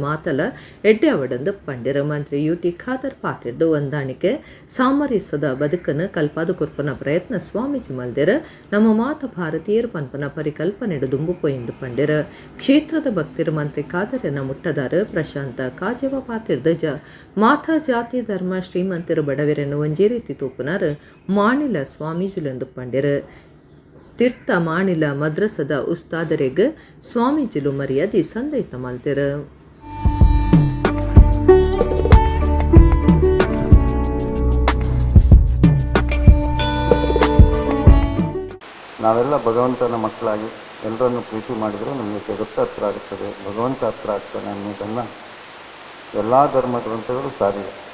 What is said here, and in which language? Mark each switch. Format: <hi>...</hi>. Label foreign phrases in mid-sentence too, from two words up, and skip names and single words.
<tcy>ಮಾತಲ ಎಡ್ಡೆ ಅವಡಂದು ಪಂಡಿರ ಮಂತ್ರಿ ಯುಟಿ ಖಾದರ್ ಪಾತಿರ್ದು ಹೊಂದಾಣಿಕೆ ಸಾಮರಸ್ಯದ ಬದುಕನ್ನು ಕಲ್ಪಾದ ಕೊರ್ಪನ ಪ್ರಯತ್ನ ಸ್ವಾಮೀಜಿ ಮಲ್ದಿರ ನಮ್ಮ ಮಾತ ಭಾರತೀಯರ ಪನ್ಪನ ಪರಿಕಲ್ಪನೆಡು ದುಂಬುಪೊಯ್ದು ಪಂಡಿರ ಕ್ಷೇತ್ರದ ಭಕ್ತಿರ ಮಂತ್ರಿ ಖಾದರನ ಮುಟ್ಟದಾರ ಪ್ರಶಾಂತ ಕಾಜವ ಪಾತಿರ್ದ ಮಾತಾ ಜಾತಿ ಧರ್ಮ ಶ್ರೀಮಂತಿರ ಬಡವರನ್ನು ಒಂಜೇ ರೀತಿ ತೂಪುನಾರ ಮಾಣಿಲ ಸ್ವಾಮೀಜಿಲೆಂದು ಪಂಡಿರ ತೀರ್ಥ ಮಾಣಿಲ ಮದ್ರಸದ ಉಸ್ತಾದರೆಗ್ ಸ್ವಾಮೀಜಿಲು ಮರ್ಯಾದೆ ಸಂದೈತ ಮಲ್ತಿರ.</tcy> <kn>ನಾವೆಲ್ಲ ಭಗವಂತನ ಮಕ್ಕಳಾಗಿ ಎಲ್ಲರನ್ನು ಪ್ರೀತಿ ಮಾಡಿದರೆ ನಮಗೆ ಜಗತ್ತು ಹತ್ರ ಆಗುತ್ತದೆ, ಭಗವಂತ ಹತ್ರ ಆಗ್ತಾನೆ ಅನ್ನೋದನ್ನು ಎಲ್ಲ ಧರ್ಮ ಗ್ರಂಥಗಳು ಸಾರಿವೆ.</kn>